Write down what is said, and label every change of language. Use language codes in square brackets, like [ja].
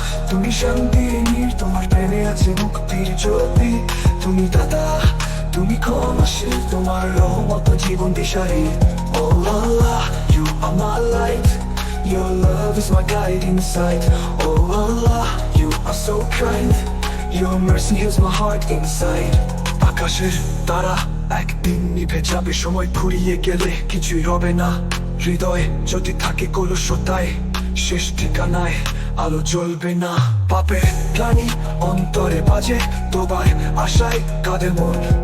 [bn] তুমি শান্তির নীড়, তোমার প্রেমে আছে মুক্তির জ্যোতি। তুমি দাদা, তুমি ক্ষমাশীল, তোমার রহমত জীবন দিশারি। [en] Oh Allah, you are my light, your love is my guiding sight. Oh Allah, you are so kind, your mercy heals my heart inside. [bn] আকাশের তারা একদিন নিভে যাবে, সময় ফুরিয়ে গেলে কিছুই রবে না। হৃদয় যদি থাকে কলুষতায়, শেষ ঠিকানায় আলো জ্বলবে না। পাপের গ্লানি অন্তরে বাজে, তোমার আশায় কাঁদে মন।